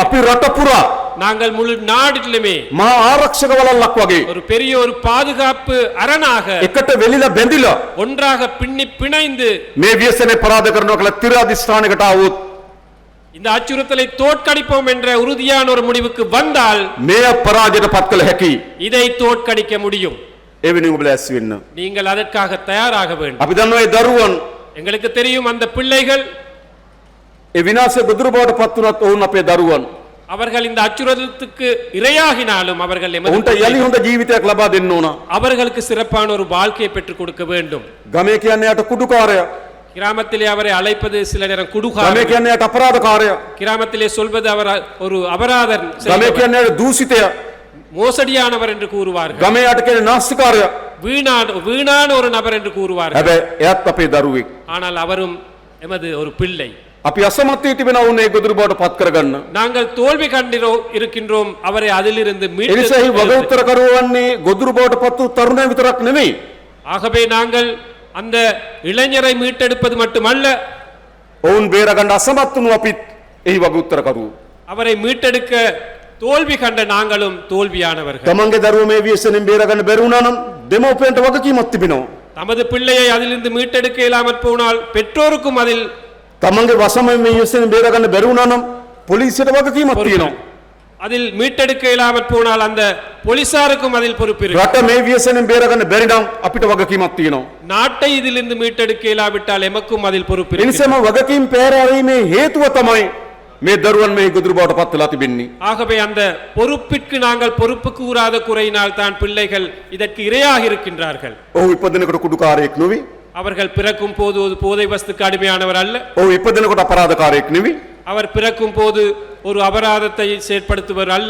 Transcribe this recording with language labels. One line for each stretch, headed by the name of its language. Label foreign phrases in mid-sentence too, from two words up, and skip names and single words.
Sinhala: අපි රට පුරා
Tamil: நாங்கள் முழு நாட்டிலுமே
Sinhala: මහා ආරක්ෂක වලල්ලක් වගේ
Tamil: ஒரு பெரிய ஒரு பாதுகாப்பு அரணாக
Sinhala: එකට වෙලිලා බැඳිලා
Tamil: ஒன்றாக பின்னி பிணைந்து
Sinhala: මේ ව්‍යසනේ පරාද කරනවා කියලා තිර අධිෂ්ඨානයකට ආවොත්
Tamil: இந்த அச்சுறுத்தலை தோற்கடிப்போம் என்ற உறுதியான ஒரு முடிவுக்கு வந்தால்
Sinhala: මේ පරාජයට පත් කළ හැකි.
Tamil: இதை தோற்கடிக்க முடியும்.
Sinhala: ඒ වෙනුවෙන් ඔබ ලෑස්ති වෙන්න.
Tamil: நீங்கள் அதற்காக தயாராக வேண்டும்.
Sinhala: අපි දන්නවා ඒ දරුවන්
Tamil: எங்களுக்கு தெரியும் அந்த பிள்ளைகள்,
Sinhala: ඒ විනාශය ගොදුරු බවට පත් වුණත් ඔවුන් අපේ දරුවන්.
Tamil: அவர்கள் இந்த அச்சுறுத்தலுக்கு இரையாகினாலும் அவர்கள் எமது
Sinhala: ඔවුන්ට යලි හොඳ ජීවිතයක් ලබා දෙන්න ඕන.
Tamil: அவர்களுக்கு சிறப்பான ஒரு வாழ்க்கையை பெற்றுக் கொடுக்க வேண்டும்.
Sinhala: ගමේ කියන්නේ යට කුඩුකාරයා.
Tamil: கிராமத்திலே அவரை அழைப்பது சில நேரம்
Sinhala: ගමේ
Tamil: குடுகாரர்,
Sinhala: කියන්නේ යට අපරාධකාරයා.
Tamil: கிராமத்திலே சொல்வது அவர் ஒரு அபராதன்,
Sinhala: ගමේ කියන්නේ යට දූෂිතයා.
Tamil: மோசடியானவர் என்று கூறுவார்கள்.
Sinhala: ගමේ යට කියන්නේ නාස්තිකාරයා.
Tamil: வீணான ஒரு நபர் என்று கூறுவார்கள்.
Sinhala: හැබැයි එයත් අපේ දරුවෙක්.
Tamil: ஆனால் அவரும் எமது ஒரு பிள்ளை.
Sinhala: අපි අසමත් වී තිබෙනා වුන් ඒ ගොදුරු බවට පත් කරගන්න.
Tamil: நாங்கள் தோல்வி இருக்கின்றோம் அவரை அதிலிருந்து
Sinhala: එනිසාහි වග උත්තර කරුවන්නේ ගොදුරු බවට පත් වූ තරුණය විතරක් නෙමෙයි.
Tamil: ஆகவே நாங்கள் அந்த இளைஞரை மீட்டெடுப்பது மட்டுமல்ல,
Sinhala: ඔවුන් බේරගන්න අසමත් වුණු අපිත් එහි වග උත්තර කරුවෝ.
Tamil: அவரை மீட்டெடுக்க தோல்வி கண்ட நாங்களும் தோல்வியானவர்கள்.
Sinhala: තමන්ගේ දරුවෝ මේ ව්‍යසනෙන් බේරගන්න බැරි වුණා නම් දෙමව්පියන්ට වගකීමක් තිබෙනවා.
Tamil: தமது பிள்ளையை அதிலிருந்து மீட்டெடுக்க இயலாமற் போனால் பெற்றோருக்கும் அதில்
Sinhala: තමන්ගේ වසමෙන් මේ ව්‍යසනෙන් බේරගන්න බැරි වුණා නම් පොලිසියට වගකීමක් තියෙනවා.
Tamil: அதில் மீட்டெடுக்க இயலாமற் போனால் அந்த போலீசாருக்கும் அதில் பொறுப்பு இருக்கு.
Sinhala: රට මේ ව්‍යසනෙන් බේරගන්න බැරි නම් අපිට වගකීමක් තියෙනවා.
Tamil: நாட்டை இதிலிருந்து மீட்டெடுக்க இயலாவிட்டால் எமக்கும் அதில் பொறுப்பு இருக்கு.
Sinhala: එනිසාම වගකීම් පෙරහැරීමේ හේතුව තමයි මේ දරුවන් මේ ගොදුරු බවට පත් වෙලා තිබෙන්නේ.
Tamil: ஆகவே அந்த பொறுப்பிற்கு நாங்கள் பொறுப்பு கூறாத குறையினால் தான் பிள்ளைகள் இதற்கு இரையாக இருக்கின்றார்கள்.
Sinhala: ඔහු ඉපදෙනකොට කුඩුකාරයෙක් නෙවෙයි.
Tamil: அவர்கள் பிறக்கும் போது ஒரு போதை வஸ்துக்கு அடிமையானவர் அல்ல.
Sinhala: ඔහු ඉපදෙනකොට අපරාධකාරයෙක් නෙවෙයි.
Tamil: அவர் பிறக்கும் போது ஒரு அபராதத்தை செயற்படுத்துவர் அல்ல.